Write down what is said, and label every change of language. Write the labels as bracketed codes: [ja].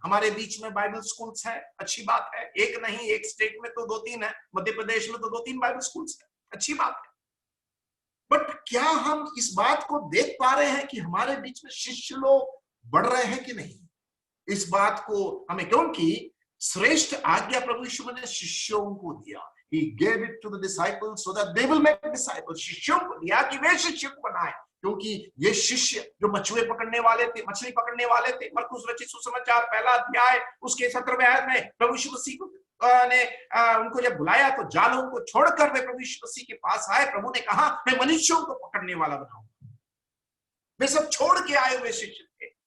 [hi] हमारे बीच में Bible schools है, अच्छी बात है। एक नहीं, एक स्टेट में तो 2-3 है, मध्य प्रदेश में तो 2-3 बाइबल स्कूल्स है, अच्छी बात है। बट क्या हम इस बात को देख पा रहे हैं कि हमारे बीच में शिष्य लोग बढ़ रहे हैं कि नहीं? इस बात को हमें, क्योंकि श्रेष्ठ आज्ञा प्रभु यीशु ने शिष्यों को दिया। [en] He gave it to the disciples so that they will make disciples. [hi] शिष्यों को दिया कि वे शिष्य को बनाए, क्योंकि ये शिष्य जो मछली पकड़ने वाले थे, मरकुस रचित सुसमाचार 1 अध्याय उसके 17वें आयत में प्रभु यीशु मसीह ने उनको जब बुलाया तो जालों को छोड़कर वे प्रभु यीशु मसीह के पास आए। प्रभु ने कहा, मैं मनुष्यों को पकड़ने वाला बनाऊंगा। वे सब छोड़ के आए हुए शिष्य थे।